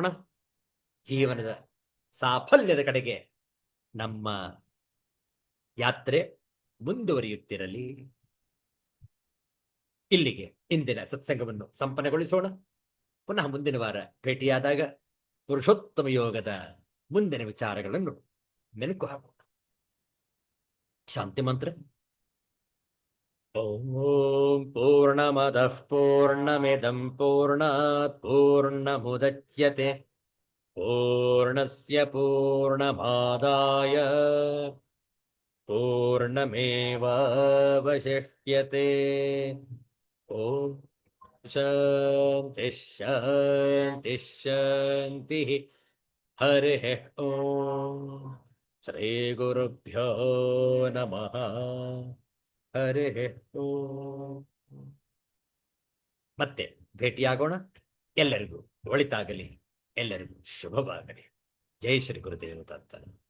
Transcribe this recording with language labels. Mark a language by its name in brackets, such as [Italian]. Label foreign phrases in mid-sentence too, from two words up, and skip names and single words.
[Kannada] ಜೀವನದ ಸಾಫಲ್ಯದ ಕಡೆಗೆ ನಮ್ಮ ಯಾತ್ರೆ ಮುಂದುವರಿಯುತ್ತಿರಲಿ. ಇಲ್ಲಿಗೆ ಇಂದಿನ ಸತ್ಸಂಗವನ್ನು ಸಂಪನ್ನಗೊಳಿಸೋಣ. ಪುನಃ ಮುಂದಿನ ವಾರ ಭೇಟಿಯಾದಾಗ ಪುರುಷೋತ್ತಮ ಯೋಗದ ಮುಂದಿನ ವಿಚಾರಗಳನ್ನು ಮೆಲುಕು ಹಾಕೋಣ. ಶಾಂತಿ ಮಂತ್ರ. [Sanskrit] ಓಂ ಪೂರ್ಣಮದಃ ಪೂರ್ಣಮಿದಂ ಪೂರ್ಣಾತ್ ಪೂರ್ಣಮುದಚ್ಯತೆ ಪೂರ್ಣಸ್ಯ ಪೂರ್ಣಮಾದಾಯ ಪೂರ್ಣಮೇವಾವಶಿಷ್ಯತೆ. ಓಂ ಶಾಂತಿ ಶಾಂತಿ ಶಾಂತಿ. ಹರಿ ಓಂ. ಶ್ರೀ ಗುರುಭ್ಯೋ ನಮಃ. ಹರಿ ಓಂ. [Kannada] ಮತ್ತೆ ಭೇಟಿಯಾಗೋಣ. ಎಲ್ಲರಿಗೂ ಒಳಿತಾಗಲಿ, ಎಲ್ಲರಿಗೂ ಶುಭವಾಗಲಿ. ಜೈ ಶ್ರೀ ಗುರುದೇವ ದತ್ತ.